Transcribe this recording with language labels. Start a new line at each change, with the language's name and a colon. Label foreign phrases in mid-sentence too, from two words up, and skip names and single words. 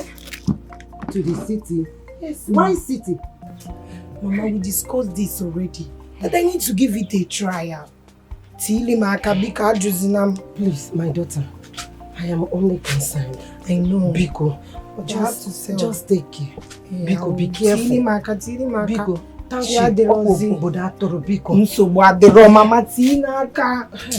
English: To the city? Yes. Why city? Mama, we discussed this already. That I need to give it a trial. Please, my daughter, I am only concerned. I know. Biko, just take care. Biko, be careful. Biko, thank you. Biko. Mama Tina.